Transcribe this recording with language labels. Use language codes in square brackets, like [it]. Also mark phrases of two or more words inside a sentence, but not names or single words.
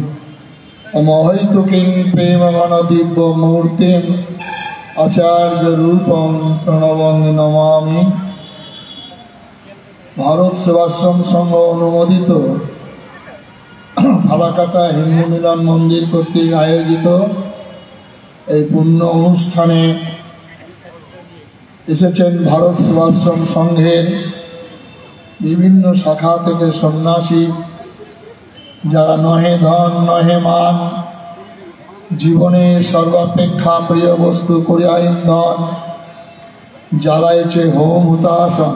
[sa] अमहैतुकीं प्रेमगणदिव्यमूर्तिम् आचार्यरूपं प्रणवं नमामि। [bn] ভারত সেবাশ্রম সংঘ অনুমোদিত ফালাকাটা হিন্দু মিলন মন্দির কর্তৃক আয়োজিত এই পুণ্য অনুষ্ঠানে এসেছেন ভারত সেবাশ্রম সংঘের বিভিন্ন শাখা থেকে সন্ন্যাসী, যারা নহে ধন নহে মান, জীবনের সর্বাপেক্ষা প্রিয় বস্তু করিয়া ইন্ধন জ্বালাইছে হোম হুতাসন।